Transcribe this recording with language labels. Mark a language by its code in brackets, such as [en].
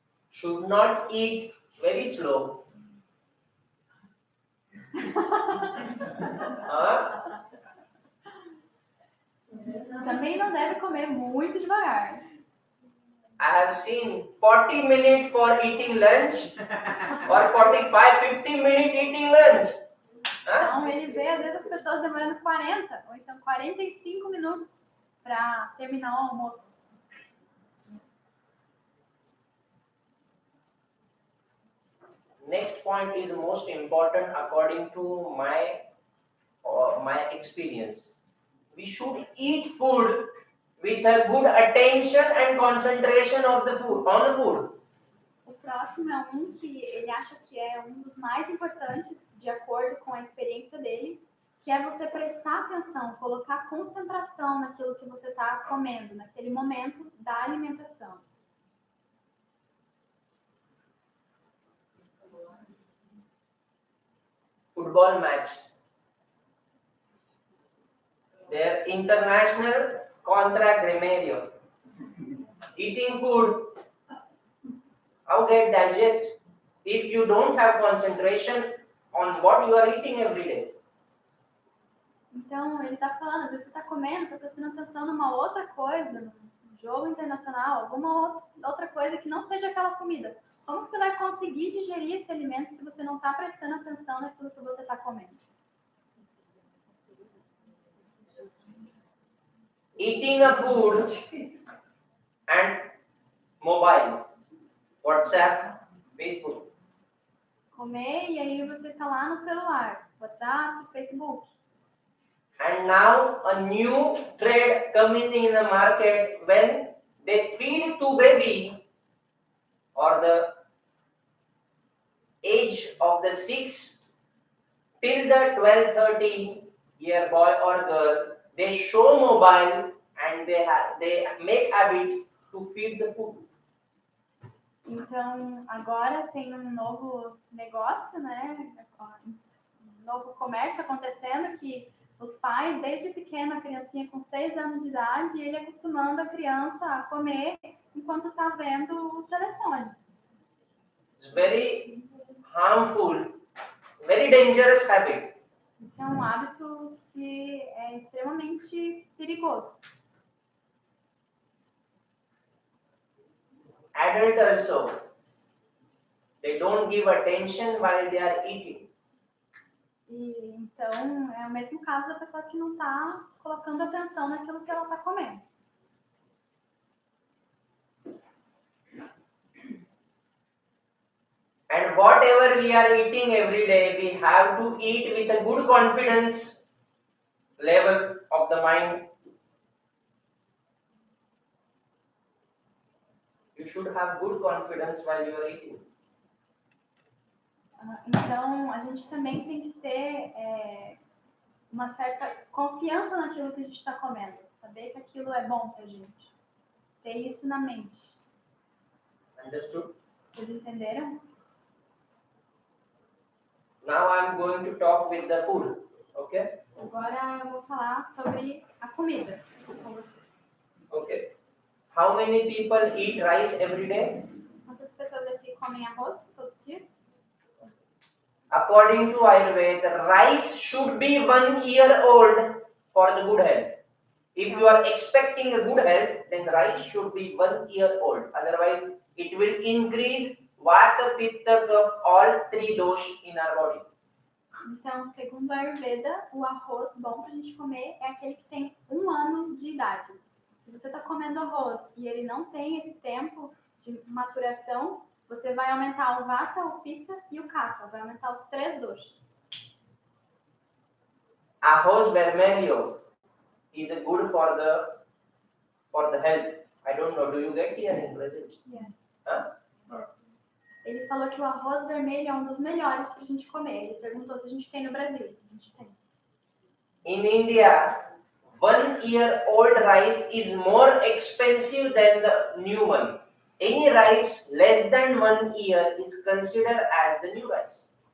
[en] Should not eat very slow. [pt] Também não deve comer muito devagar. [en] I have seen 40 minutes for eating lunch or 45, 50 minutes eating lunch. [pt] Então ele vê às vezes as pessoas demorando 40 ou então 45 minutos para terminar o almoço. [en] Next point is most important according to my experience. We should eat food with a good attention and concentration of the food, on the food. [pt] O próximo é um que ele acha que é um dos mais importantes, de acordo com a experiência dele, que é você prestar atenção, colocar concentração naquilo que você está comendo, naquele momento da alimentação. [en] Football match. Their international contra Grêmio. Eating food. How they digest if you don't have concentration on what you are eating every day? [pt] Então, ele está falando, às vezes você está comendo, está prestando atenção numa outra coisa, num jogo internacional, alguma outra coisa que não seja aquela comida. Como que você vai conseguir digerir esse alimento se você não está prestando atenção naquilo que você está comendo? [en] Eating a food and mobile, WhatsApp, Facebook. [pt] Comer e aí você está lá no celular, WhatsApp, Facebook. [en] And now a new trend coming in the market when they feed to baby or the age of the 6 till the 12-13-year boy or girl, they show mobile and they make habit to feed the food. [pt] Então, agora tem um novo negócio, né? Um novo comércio acontecendo que os pais, desde pequeno, a criancinha com 6 anos de idade, ele acostumando a criança a comer enquanto está vendo o telefone. [en] It's very harmful, very dangerous habit. [pt] Isso é um hábito que é extremamente perigoso. [en] adult also, they don't give attention while they are eating. [pt] E então é o mesmo caso da pessoa que não está colocando atenção naquilo que ela está comendo. [en] And whatever we are eating every day, we have to eat with a good confidence level of the mind. You should have good confidence while you are eating. [pt] Então, a gente também tem que ter uma certa confiança naquilo que a gente está comendo. Saber que aquilo é bom pra gente. Ter isso na mente. [en] Understood? [pt] Vocês entenderam? [en] Now I am going to talk with the food. Okay? [pt] Agora eu vou falar sobre a comida com vocês. [en] Okay. How many people eat rice every day? [pt] Quantas pessoas aqui comem arroz todo dia? [en] According to Ayurveda, rice should be 1 year old for the good health. If you are expecting a good health, then rice should be 1 year old. Otherwise, it will increase Vata, Pitta, Kapha, all 3 dosha in our body. [pt] Então, segundo a Ayurveda, o arroz bom pra gente comer é aquele que tem 1 ano de idade. Se você está comendo arroz e ele não tem esse tempo de maturação, você vai aumentar o Vata, o Pitta e o Kapha. Vai aumentar os 3 doshas. Arroz vermelho [en] is good for the health. I don't know. Do you get here in Brazil? Yeah. Huh? [pt] Ele falou que o arroz vermelho é um dos melhores pra gente comer. Ele perguntou se a gente tem no Brasil. A gente tem. [en] In India, 1 year old rice is more expensive than the new one. Any rice less than 1 year is considered as the new rice.